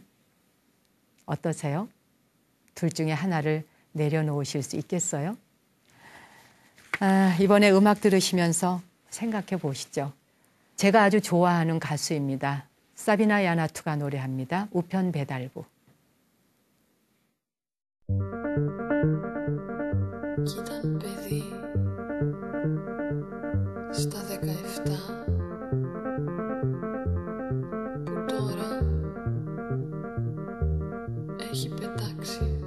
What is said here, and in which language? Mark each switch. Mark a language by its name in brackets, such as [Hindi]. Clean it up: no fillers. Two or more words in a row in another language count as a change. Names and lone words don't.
[Korean] 어떠세요? 둘 중에 하나를 내려놓으실 수 있겠어요? 이번에 음악 들으시면서 생각해 보시죠. 제가 아주 좋아하는 가수입니다. 사비나 야나투가 노래합니다. 우편 배달부. [Greek] Κι ήταν παιδί στα 17 που τώρα έχει πετάξει.